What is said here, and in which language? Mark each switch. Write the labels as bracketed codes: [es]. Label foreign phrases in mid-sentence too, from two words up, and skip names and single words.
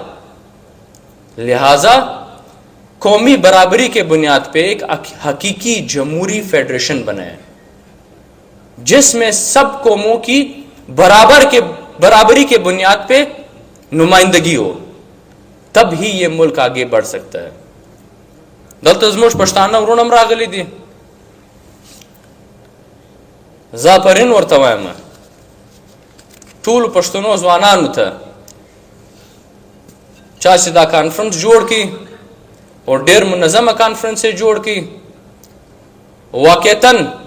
[ur] لہذا قومی برابری کے بنیاد پہ ایک حقیقی جمہوری فیڈریشن بنائے جس میں سب قوموں کی برابری کے بنیاد پہ نمائندگی ہو، تب ہی یہ ملک آگے بڑھ سکتا ہے. [ps] دلته زموږ پښتانه ورونه هم راغلي دي، زاپرین ورته وایم ټولو پښتنو ځوانانو ته چا چې دا کانفرنس جوړ کړي او ډېر منظمه کانفرنس یې جوړ کړي، واقعتاً